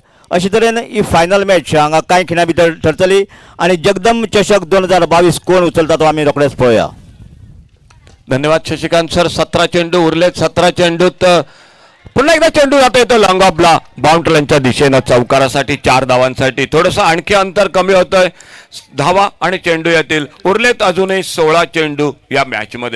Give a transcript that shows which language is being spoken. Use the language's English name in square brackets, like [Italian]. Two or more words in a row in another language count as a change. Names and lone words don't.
[Konkani] अशे तरेन ही [English] final match [Konkani] हांगा कांय खिणा भितर ठरतली. आणि जगदंब चषक 2022 कोण उचलता तो आमी रोखडेच पळोवया. [Marathi] धन्यवाद शशिकांत सर. 17 चेंडू उरलेत. 17 चेंडूत पुन्हा एकदा चेंडू जातोय तो लॉंग ऑफला [English] boundary line [Marathi] दिशेनं चौकारासाठी 4 धावांसाठी. थोडंसं आणखी अंतर कमी होतंय. धावा आणि चेंडू येतील. उरलेत अजूनही 16 चेंडू या मॅच मध्ये.